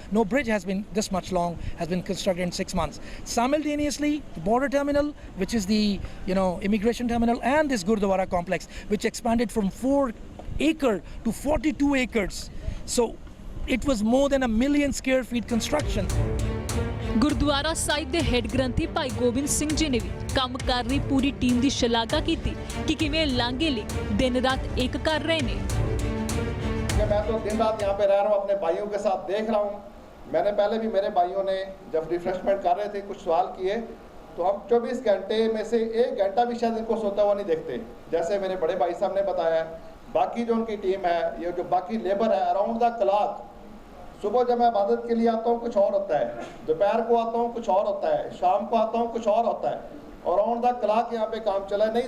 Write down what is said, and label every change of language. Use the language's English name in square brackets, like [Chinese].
[English] No bridge has been this much long, has been constructed in 6 months. Simultaneously, the border terminal, which is the immigration terminal, and this Gurdwara complex, which expanded from 4 acre to 42 acres. So it was more than 1 million square feet construction. [Punjabi] Gurdwara ਸਾਹਿਬ ਦੇ head ਗ੍ਰੰਥੀ ਭਾਈ ਗੋਬਿੰਦ ਸਿੰਘ ਜੀ ਨੇ ਵੀ ਕੰਮ ਕਰ ਰਹੀ ਪੂਰੀ team ਦੀ ਸ਼ਲਾਘਾ ਕੀਤੀ ਕਿ ਕਿਵੇਂ ਲਾਂਘੇ ਲਈ ਦਿਨ ਰਾਤ ਇੱਕ ਕਰ ਰਹੇ ਨੇ। [Hindi] मैं तो दिन रात यहाँ पे रह रहा हूँ, अपने भाइयों के साथ देख रहा हूँ। मैंने पहले भी मेरे भाइयों ने जब रिफ्रेशमेंट कर रहे थे कुछ सवाल किए, तो हम 24 घंटे में से 1 घंटा भी शायद इनको सोता हुआ नहीं देखते। जैसे मेरे बड़े भाई साहब ने बताया, बाकी जो उनकी टीम है, ये जो बाकी लेबर है, [English] around the clock, [Hindi] सुबह जब मैं इबादत के लिए आता हूँ कुछ और होता है, दोपहर को आता हूँ कुछ और होता है, शाम को आता हूँ कुछ और होता है, और अराउंड द क्लॉक यहाँ पे काम चला है।